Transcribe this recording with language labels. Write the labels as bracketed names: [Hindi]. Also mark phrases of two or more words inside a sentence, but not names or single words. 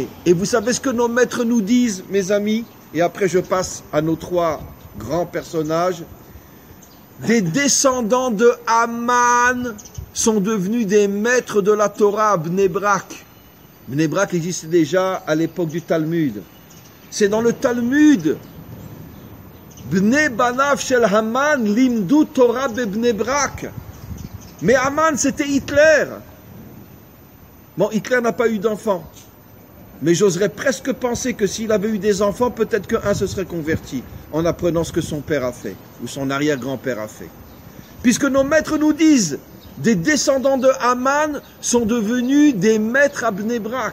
[French] Et vous savez ce que nos maîtres nous disent, mes amis? Et après je passe à nos trois grands personnages. Des descendants de Haman sont devenus des maîtres de la Torah à Bnei Brak. Bnei Brak existait déjà à l'époque du Talmud. C'est dans le Talmud. [Hebrew] בני בניו של המן למדו תורה בבני ברק. [French] Mais Haman, c'était Hitler. Bon, Hitler n'a pas eu d'enfants. Mais j'oserais presque penser que s'il avait eu des enfants, peut-être qu'un se serait converti en apprenant ce que son père a fait, ou son arrière-grand-père a fait. Puisque nos maîtres nous disent, des descendants de Haman sont devenus des maîtres à Bnei Brak.